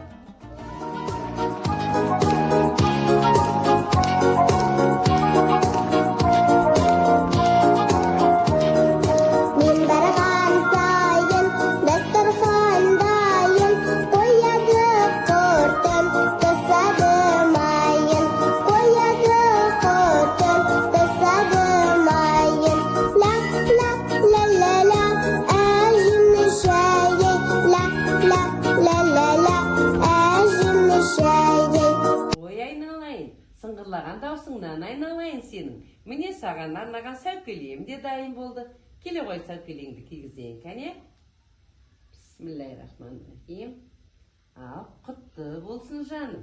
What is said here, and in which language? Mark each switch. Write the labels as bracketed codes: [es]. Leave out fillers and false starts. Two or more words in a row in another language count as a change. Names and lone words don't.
[kk] Мен барған сайын дастархан дайын, қояды құртым, тасады майын. Қояды құртым, тасады майын. Ла-ла-ла-ла-ла, әжімнің шайы. Ла-ла-ла-ла-ла, әжімнің шайы. Ой, айналайын, сыңғырлаған даусыңнан айналайын сенің. Міне саған арнаған сәукелем де дайын болды. Келе ғой сәукелеңді кигізейін, кәне? [ar] بسم الله الرحمن الرحيم. [kk] Ал, құтты болсын жаным.